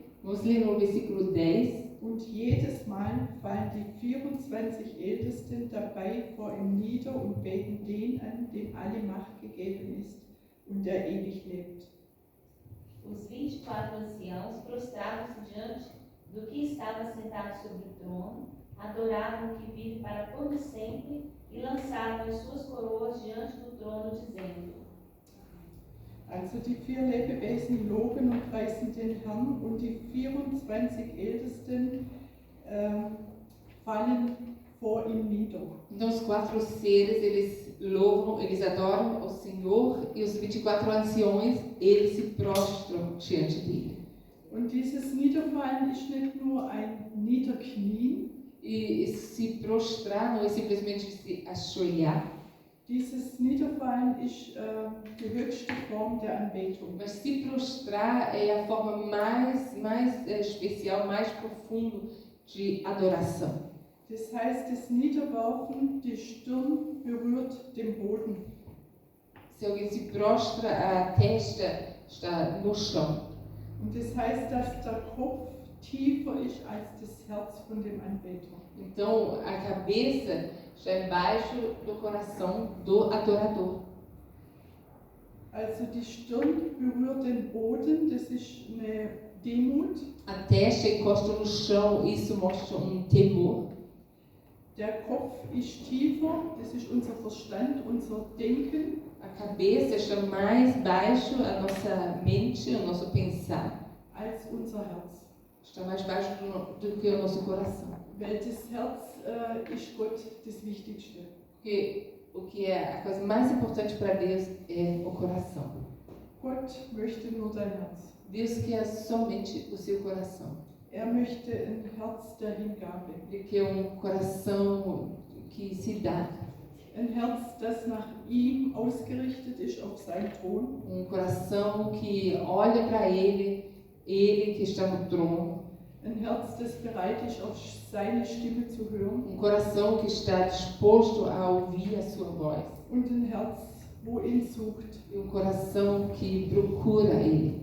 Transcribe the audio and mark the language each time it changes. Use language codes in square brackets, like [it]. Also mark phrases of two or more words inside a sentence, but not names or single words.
[pt] Vamos ler no versículo 10. [de] Und jedes Mal fallen die 24 Ältesten dabei vor ihm nieder und beten den an, dem alle Macht gegeben ist und der ewig lebt. [pt] Os 24 anciãos prostravam-se diante do que estava sentado sobre o trono, adoravam o que vive para todo sempre e lançavam as suas coroas diante do trono, dizendo: [de] Also die 4 Lebewesen loben und preisen den Herrn und die 24 Ältesten fallen vor ihm nieder. [pt] Então os 4 seres, eles louvam, eles adoram o Senhor, e os 24 anciões, eles se prostram diante dele. [de] Und dieses Niederfallen ist nicht nur ein Niederknien, [pt] E se prostrar não é simplesmente se ajoelhar, [de] dieses Niederfallen ist die höchste Form der Anbetung. [pt] mas se prostrar é a forma mais especial, mais profundo de adoração. [de] Das heißt, das Niederwerfen, die Stirn berührt den Boden. [pt] Se alguém se prostra, a testa está no chão. [de] Und das heißt, dass der Kopf tiefer ist als das Herz von dem Anbeter. [pt] Então, a cabeça está embaixo do coração do adorador. [de] Also die Stirn berührt den Boden, das ist eine Demut. [pt] A testa encosta no chão, isso mostra temor. [de] Der Kopf ist tiefer, das ist unser Verstand, unser Denken. [pt] A cabeça está mais baixo, a nossa mente, o nosso pensar, [de] Als unser Herz. [pt] está mais baixo do que o nosso coração. [de] Weil das Herz ist Gott das Wichtigste. [pt] Porque o que é a coisa mais importante para Deus é o coração. [de] Gott möchte nur dein Herz. [pt] Deus quer somente o seu coração. [de] Möchte ein Herz der Hingabe. [pt] Ele quer coração que se dá. [de] Ein Herz, das nach ihm ausgerichtet ist, auf seinen Thron. [pt] Coração que olha para ele que está no trono. [de] Ein Herz, das bereit ist, auf seine Stimme zu hören. [pt] Coração que está disposto a ouvir a sua voz. [de] Und ein Herz, wo ihn sucht. [pt] E coração que procura ele.